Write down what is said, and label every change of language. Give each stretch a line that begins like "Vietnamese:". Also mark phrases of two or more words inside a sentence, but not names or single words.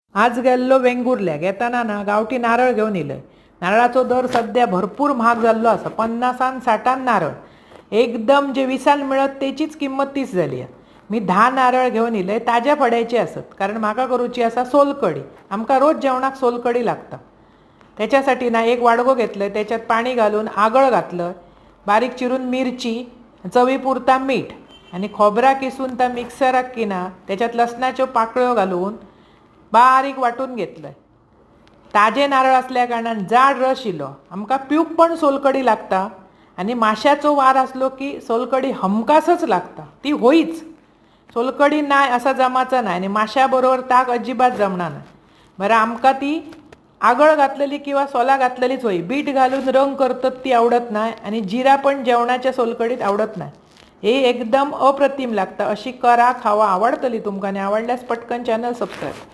Konkani: आज गेल्लो वेंगुर्ल्याक येताना ना गावठी नारळ घेवन येयलय. नारळाचो दर सध्या भरपूर महाग जाल्लो आसा. 50 60 नारळ एकदम जे 20 मिळत तेचीच किंमत 30 जाली आहे. मी 10 नारळ घेवन येयले. ताज्या फड्याचे असत कारण म्हाका करूची आसा सोलकडी. आमकां रोज जेवणाक सोलकडी लागता. त्याच्यासाठी ना एक वाडगो घेतलय, त्याच्यात पाणी घालून आगळ घातलं, बारीक चिरून मिरची, चवी पुरता मीठ आणि खोबरा किसून त्या मिक्सराक की ना त्याच्यात लसणाच्यो पाकळ्यो घालून बारीक वाटून घेतलंय. ताजे नारळ असल्या कारणान जाड रस इलो. आमकां पिवूक पण सोलकडी लागता आणि माश्याचो वार असलो की सोलकडी हमखासच लागता. ती होईच. सोलकडी नाय असा जमाचा नाही आणि माश्या बरोबर ताक अजिबात जमणार नाही. बरं आमकां ती आगळ घातलेली किंवा सोला घातलेलीच होई. बीट घालून रंग करतात ती आवडत नाही आणि जिरा पण जेवणाच्या सोलकडीत आवडत नाही. हे एकदम अप्रतिम लागतं. अशी करा, खावा, आवडतली तुमकां आणि आवडल्यास पटकन
English: channel subscribe.